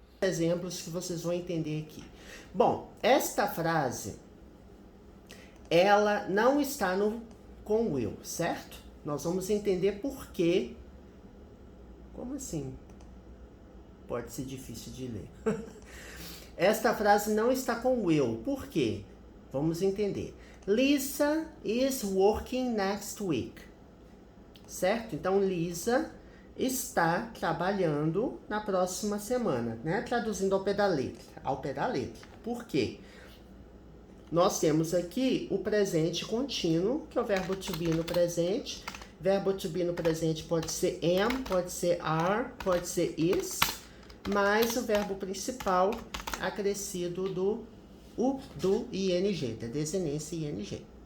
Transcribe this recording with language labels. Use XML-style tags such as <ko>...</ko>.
<pt>Exemplos que vocês vão entender aqui. Bom, esta frase, ela não está com will, certo? Nós vamos entender por quê. Como assim? Pode ser difícil de ler. Esta frase não está com will. Por quê? Vamos entender.</pt> <en>Lisa is working next week.</en> <pt>Certo? Então,</pt> <en>Lisa,</en> <pt>está trabalhando na próxima semana, né? Traduzindo ao pé da letra, Por quê? Nós temos aqui o presente contínuo, que é o verbo to be no presente. Verbo to be no presente pode ser am, pode ser are, pode ser is, mas o verbo principal acrescido do ing, da desinência ing.</pt>